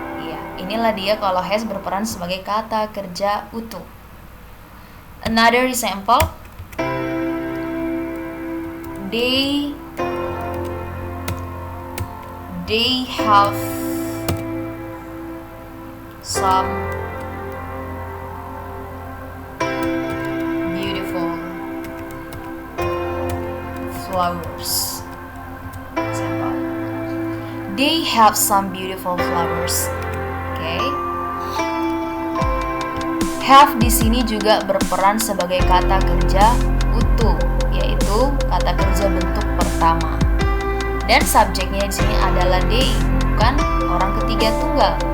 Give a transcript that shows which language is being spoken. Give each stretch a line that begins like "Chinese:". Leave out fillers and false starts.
Indonesian: Iya, inilah dia kalau has berperan sebagai kata kerja utuh.
English: Another example, they have some beautiful flowers. Example, they have some beautiful flowers. Okay.
Indonesian: Have di sini juga berperan sebagai kata kerja utuh, yaitu kata kerja bentuk pertama. Dan subjeknya di sini adalah they, bukan orang ketiga tunggal.